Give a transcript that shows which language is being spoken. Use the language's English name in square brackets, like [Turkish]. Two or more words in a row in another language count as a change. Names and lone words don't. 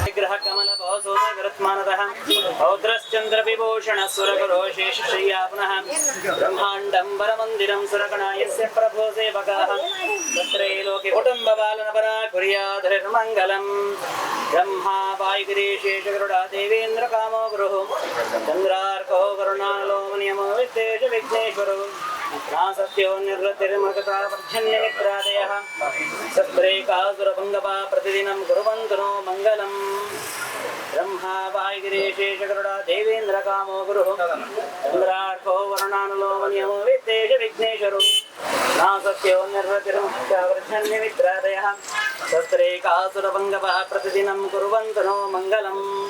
[Sanskrit] ವಿಗ್ರಹ ಕಮಲ ೌದ್ರಶ್ಚಂದ್ರ ವಿಭೂಷಣ ಸುರಗುರೋ ಶೇಷಶಯ್ಯಾ ಪುನಃ ಬ್ರಹ್ಮಾಂಡಂಬರ ಮಂದಿರಂ ಸುರಗಣಾಯಸ್ಯ ಪ್ರಭೋ ಸೇವಕಾಃ ತತ್ರೇ ಲೋಕೆ ಕುಟುಂಬ ಪಾಲನ ಪರಾ ಕುರ್ಯಾಧರಿರ್ಮಂಗಲಂ. ಬ್ರಹ್ಮಾ ವಾಯುಗಿರಿ ಶೇಷಗರುಡಾ ದೇವೇಂದ್ರ ಕಾಮೋ ಗುರುಃ ಚಂದ್ರಾರ್ಕೋ ಕರುಣಾಲೋ ನಿಯಮೋ ವಿತ್ತೇಶ ವಿಘ್ನೇಶ್ವರೋ ಸತ್ಯೋ ನಿರ್ವೃತ್ತಿರ್ಮಕತಾಪರ್ಜನ್ಯಮಿತ್ರಾದಯಃ ಸತ್ರೇಕಾಸುರಭಂಗಪಾ ಪ್ರತಿದಿನಂ ಕುರ್ವಂತು ನೋ ಮಂಗಲಂ. ಬ್ರಹ್ಮಾ ವಾಯುಗಿರಿ ಶೇಷಗರುಡಾ ದೇವೇಂದ್ರ ಕಾಮೋ ಗುರುಃ ಚಂದ್ರಾರ್ಕೋ ವರುಣಾನುಲೋ ನಿಯಮೋ ವಿತ್ತೇಶ ವಿಘ್ನೇಶ್ವರೋ ಸತ್ಯೋ ನಿರ್ವೃತ್ತಿರ್ಮಕತಾಪರ್ಜನ್ಯಮಿತ್ರಾದಯಃ ಸತ್ರೇಕಾಸುರಭಂಗಪಾ ಪ್ರತಿದಿನಂ ಕುರ್ವಂತು ನೋ ಮಂಗಲಂ.